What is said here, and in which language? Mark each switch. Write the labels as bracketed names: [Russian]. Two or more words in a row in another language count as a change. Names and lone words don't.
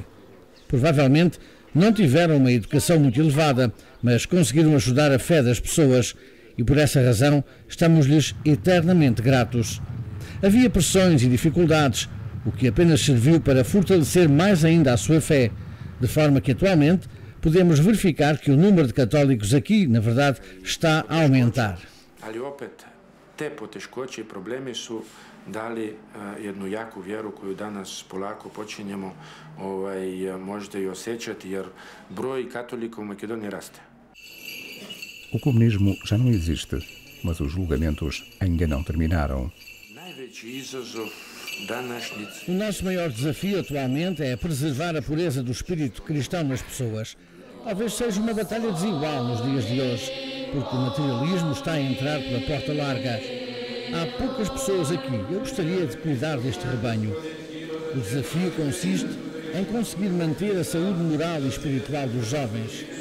[Portuguese] Provavelmente não tiveram uma educação muito elevada, mas conseguiram ajudar a fé das pessoas e por essa razão estamos-lhes eternamente gratos. Havia pressões e dificuldades, o que apenas serviu para fortalecer mais ainda a sua fé, de forma que atualmente podemos verificar que o número de católicos aqui, na verdade, está a aumentar. [Croatian] Te poteškoće i problemi su dali jednu jaku vjeru koju danas polako počinjemo možda i osjećati, jer broj katolika u Makedoniji raste. [Portuguese] O comunismo já não existe, mas os julgamentos ainda não terminaram. [Croatian] Najveći izazov [Portuguese] O nosso maior desafio atualmente é preservar a pureza do espírito cristão nas pessoas. Talvez seja uma batalha desigual nos dias de hoje, porque o materialismo está a entrar pela porta larga. Há poucas pessoas aqui. Eu gostaria de cuidar deste rebanho. O desafio consiste em conseguir manter a saúde moral e espiritual dos jovens.